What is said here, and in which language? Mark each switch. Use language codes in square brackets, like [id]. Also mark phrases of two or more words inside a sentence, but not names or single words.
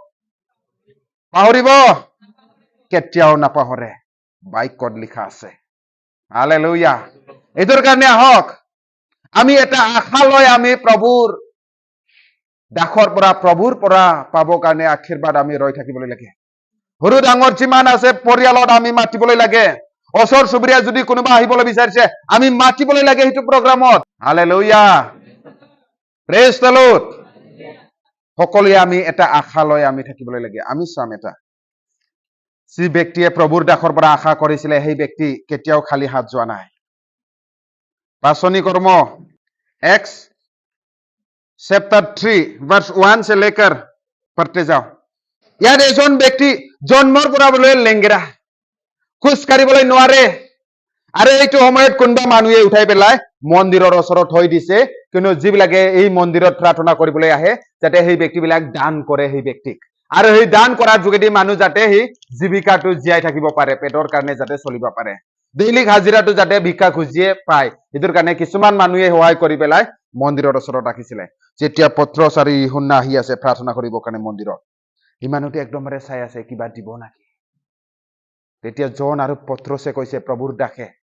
[as] পাহৰিব কেতিয়াও নাপাহৰে বাইকত লিখা আছে হালেলুয়া এইটোৰ কাৰণে আহক আমি এটা আশা লৈ আমি প্ৰভুৰ দাসৰ পৰা প্ৰভুৰ পৰা পাবৰ কাৰণে আশীৰ্বাদ আমি ৰৈ থাকিবলৈ লাগে সৰু ডাঙৰ যিমান আছে পৰিয়ালত আমি মাতিবলৈ লাগে ওচৰ চুবুৰীয়া যদি কোনোবা আহিবলৈ বিচাৰিছে আমি মাতিবলৈ লাগে সেইটো প্ৰগ্ৰামত হালেলুয়া [en] praise the Lord [as] সকলোৱে আমি এটা আশা লৈ আমি থাকিবলৈ লাগে আমি চাম এটা যি ব্যক্তিয়ে প্ৰভুৰ দাসৰ পৰা আশা কৰিছিলে সেই ব্যক্তি কেতিয়াও খালি হাত যোৱা নাই पासनी कर्म एक्स [hi] चैप्टर 3 वर्स 1 से लेकर पढ़ते जाओ [as] ইয়াত এজন ব্যক্তি জন্মৰ পৰা বোলে লেংগেৰা খোজ কাঢ়িবলৈ নোৱাৰে আৰু এইটো সময়ত কোনবা মানুহে উঠাই পেলাই মন্দিৰৰ ওচৰত থৈ দিছে কিন্তু যিবিলাকে এই মন্দিৰত প্ৰাৰ্থনা কৰিবলৈ আহে যাতে সেই ব্যক্তিবিলাক দান কৰে সেই ব্যক্তিক আৰু সেই দান কৰাৰ যোগেদি মানুহ যাতে সেই জীৱিকাটো জীয়াই থাকিব পাৰে পেটৰ কাৰণে যাতে চলিব পাৰে দৈনিক হাজিৰাটো যাতে ভিক্ষা খুজিয়ে পায় এটোৰ কাৰণে কিছুমান মানুহে সহায় কৰি পেলাই মন্দিৰৰ ওচৰত ৰাখিছিলে যেতিয়া পত্ৰছ আৰু ইহুন্না আহি আছে প্ৰাৰ্থনা কৰিবৰ কাৰণে মন্দিৰত ইমানতে একদমৰে চাই আছে কিবা দিব নাকি তেতিয়া জন আৰু পত্ৰছে কৈছে প্ৰভুৰ দাসে